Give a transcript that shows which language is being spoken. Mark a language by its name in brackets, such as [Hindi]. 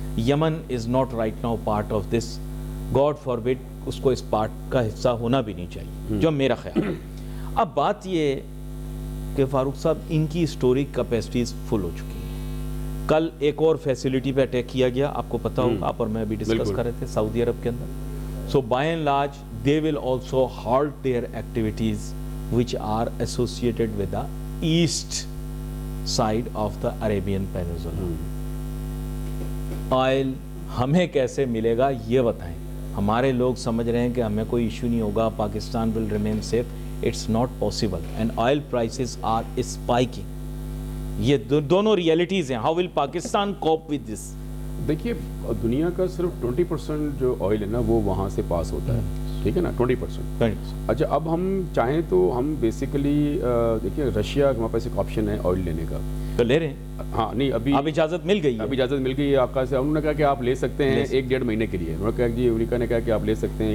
[English] Yemen is not right now part of this. God forbid [Urdu] اس کو اس part کا حصہ ہونا بھی نہیں چاہیے، جو میرا خیال ہے. اب بات یہ کہ فاروق صاحب ان کی اسٹوریج کیپیسٹیز فل ہو چکی ہیں. کل ایک اور فیسلٹی پہ اٹیک کیا گیا، آپ کو پتہ ہوگا، آپ اور میں بھی ڈسکس کر رہے تھے، سعودی عرب کے اندر. [English] So by and large they will also halt their activities which are associated with the east side of the Arabian Peninsula. [Urdu] Oil ہمیں کیسے ملے گا یہ بتائیں. ہمارے لوگ سمجھ رہے ہیں کہ ہمیں کوئی ایشو نہیں ہوگا، Pakistan [English] will remain safe. It's not possible and oil prices are spiking. [Urdu] یہ دونوں ریئلٹیز ہیں. [English] How will Pakistan cope with this? [Urdu] دیکھیے دنیا کا صرف 20% جو آئل ہے نا وہ وہاں سے پاس ہوتا ہے. ٹھیک ہے نا، 20%. اچھا اب ہم چاہیں تو ہم بیسیکلی دیکھیے رشیا ہمارے پاس ایک آپشن ہے آئل لینے کا. تو لے رہے ہیں. ہاں نہیں ابھی اب اجازت مل گئی ہے. ابھی اجازت مل گئی ہے آقا سے. انہوں نے کہا کہ آپ لے سکتے ہیں 1-1.5 مہینے کے لیے. انہوں نے کہا جی امریکہ نے کہا کہ آپ لے سکتے ہیں.